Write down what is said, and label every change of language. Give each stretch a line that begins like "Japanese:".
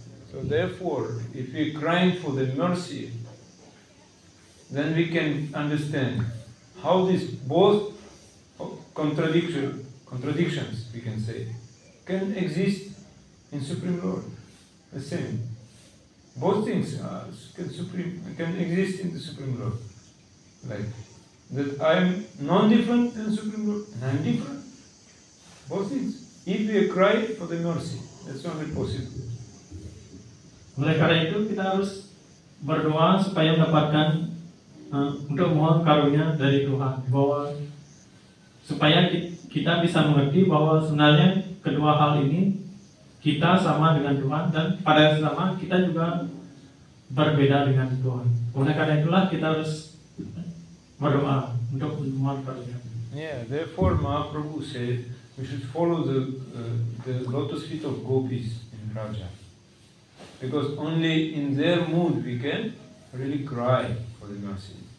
English: So therefore, if we crying for the mercy, then we can understand how these both contradictions, we can say, can exist in Supreme Lord. The same. Both things can exist in the Supreme Lord. Like that I am non-different than Supreme Lord, and I am different. Both things. If we cry for the mercy, that's only possible.
Indonesian: Oleh karena itu kita harus berdoa supaya mendapatkan untuk mohon karunia dari Tuhan, bahwa supaya kita bisa mengerti bahwa sebenarnya kedua hal ini kita sama dengan Tuhan, dan pada yang sama kita juga berbeda dengan Tuhan. Oleh karena itulah kita harus berdoa untuk mohon karunia.
English: Yeah, therefore Mahaprabhu said we should follow the lotus feet of gopis in Raja, because only in their mood we can really cry for the mercy.